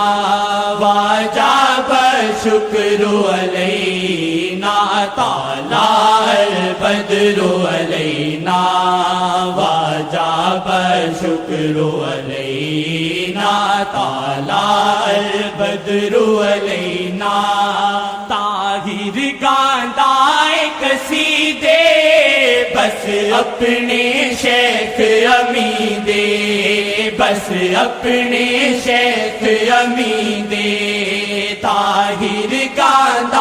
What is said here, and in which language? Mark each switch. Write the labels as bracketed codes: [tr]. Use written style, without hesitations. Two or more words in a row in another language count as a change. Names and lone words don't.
[ar] وجب شکر علینا طلع البدر علینا وجب شکر علینا طلع البدر [pa] علینا طاہر گاندا قصیدے بس اپنے شیخ امیدے بس اپنے شیخ امیدے طاہر گاندا